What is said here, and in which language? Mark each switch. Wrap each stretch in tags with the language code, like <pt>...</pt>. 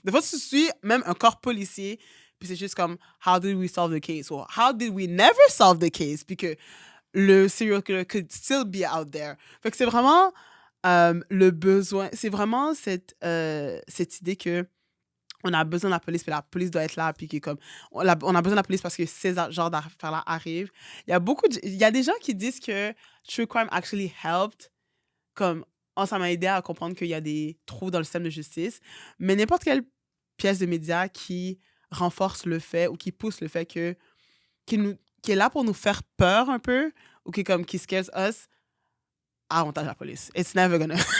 <fr>Des fois, tu suis même un corps policier, puis c'est juste comme,</fr> <en>how did we solve the case? Or how did we never solve the case?</en> <fr>Puis que le</fr> <en>serial killer could still be out there.</en> <fr>Fait que c'est vraiment le besoin, c'est vraiment cette idée que on a besoin de la police, puis la police doit être là, puis que comme on a besoin de la police parce que ces genres d'affaires-là arrivent. Il y a des gens qui disent que true crime</fr> <en>actually helped,</en> <fr>comme ça m'a aidé à comprendre qu'il y a des trous dans le système de justice, mais n'importe quelle pièce de média qui renforce le fait ou qui pousse le fait qui est là pour nous faire peur un peu ou qui</fr> <en>scares us,</en> <fr>avantage la police.</fr> <en>It's never gonna...</en>